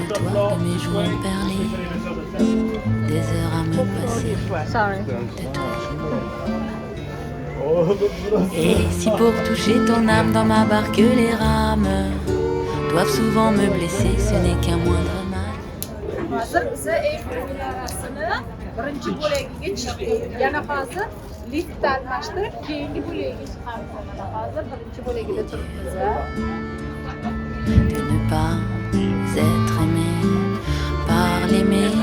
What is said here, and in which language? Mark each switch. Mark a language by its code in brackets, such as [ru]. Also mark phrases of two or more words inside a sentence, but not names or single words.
[fr] de toi, de mes joues perlées, des heures à me passer [en] Sorry. [fr] de toi. Oh, Et si pour toucher ton âme dans ma barque les rames doivent souvent me blesser, ce n'est qu'un moindre mal. [uz] Hozir biza Eyfel minorasini birinchi bo'lagiga chiqdik. Yana hozir liftni almashtirib keyingi bo'lagiga chiqamiz. Mana hozir birinchi bo'lagida turibmiz. [fr] De ne pas être aimé par l'aimer,